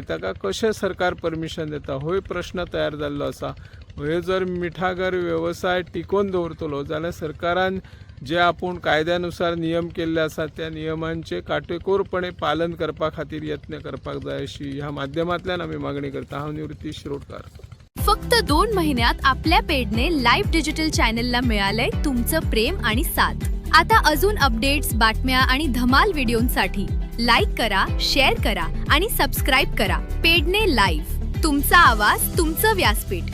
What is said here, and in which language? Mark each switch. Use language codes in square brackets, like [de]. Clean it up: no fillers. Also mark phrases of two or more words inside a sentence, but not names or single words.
[kok] ताका कशें सरकार परमिशन दिता होय प्रश्न तयार जाल्लो आसा. हे जर मिठागर वेवसाय टिकोवन दवरतलो जाल्यार सरकारान जे आपूण कायद्यानुसार नियम केल्ले आसा त्या नियमांचे काटेकोरपणे पालन करपा खातीर यत्न करपाक जाय अशी ह्या माध्यमांतल्यान आमी मागणी करता. हांव निवृत्ती शिरोडकार. [mr] फक्त 2 महिन्यात आपल्या पेडने लाईव्ह डिजिटल चॅनलला मिळालंय तुमचं प्रेम आणि साथ. आता अजून अपडेट्स, बातम्या आणि धमाल व्हिडिओंसाठी लाईक करा, शेअर करा आणि सबस्क्राईब करा. पेडणे लाईव्ह, तुमचा आवाज, तुमचं व्यासपीठ.